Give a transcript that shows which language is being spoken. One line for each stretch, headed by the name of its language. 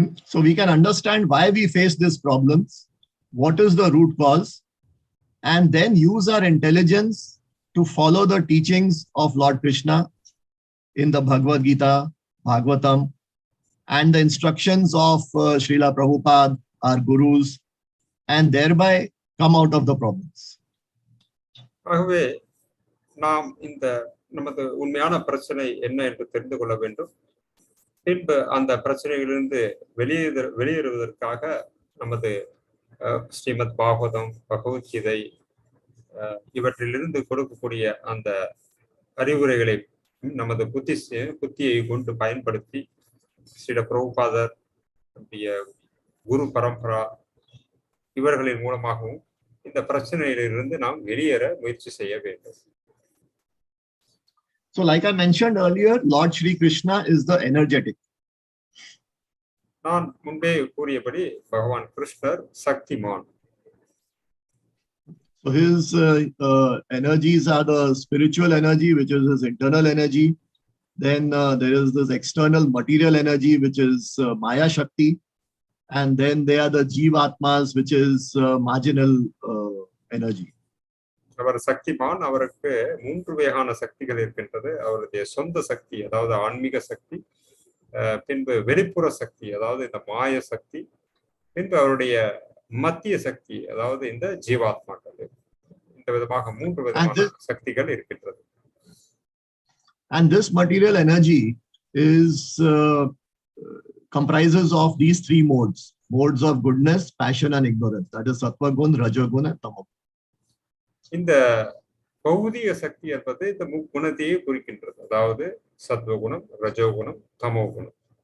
English: So we can understand why we face these problems, what is the root cause, and then use our intelligence to follow the teachings of Lord Kṛṣṇa in the Bhagavad Gita, Bhagavatam, and the instructions of Srila Prabhupada, our gurus, and thereby come out of the problems.
Tamil: ஆகவே நாம் இந்த நமது உண்மையான பிரச்சனை என்ன என்று தெரிந்து கொள்ள வேண்டும். பின்பு அந்த பிரச்சனைகளிலிருந்து வெளியேறுவதற்காக நமது ஸ்ரீமத் பாகவதம், பகவத்கீதை இவற்றிலிருந்து கொடுக்கக்கூடிய அந்த அறிவுரைகளை நமது புத்தியை கொண்டு பயன்படுத்தி ஸ்ரீல பிரபுபாதர், குரு பரம்பரா இவர்களின் மூலமாகவும் இந்த பிரச்சனையிலிருந்து நாம் வெளியேற முயற்சி செய்ய வேண்டும்.
English: So like I mentioned earlier, Lord Shri Kṛṣṇa is the energetic.
Tamil: நான் முன்பே கூறியபடி பகவான் கிருஷ்ணர் Shaktimaan.
English: So his energies are the spiritual energy, which is his internal energy. Then there is this external material energy, which is Maya Shakti. And then there are the Jivatmas, which is marginal energy.
Tamil: அவர் சக்திமான். அவருக்கு மூன்று வகையான சக்திகள் இருக்கின்றது. அவருடைய சொந்த சக்தி, அதாவது ஆன்மீக சக்தி, பின்பு வெளிப்புற சக்தி, அதாவது இந்த மாய சக்தி, பின்பு அவருடைய மத்திய சக்தி, அதாவது இந்த ஜீவாத்மாக்கள். இந்த விதமாக மூன்று விதமான சக்திகள் இருக்கின்றது.
English: And this material energy is comprises of these three modes of goodness, passion, and ignorance. That is sattva gun, raja gun, and tamo.
Tamil: இந்த பௌதிக சக்தி என்பது இந்த முக்குணத்தையே குறிக்கின்றது, அதாவது சத்வகுணம், ரஜோகுணம், தமோகுணம்.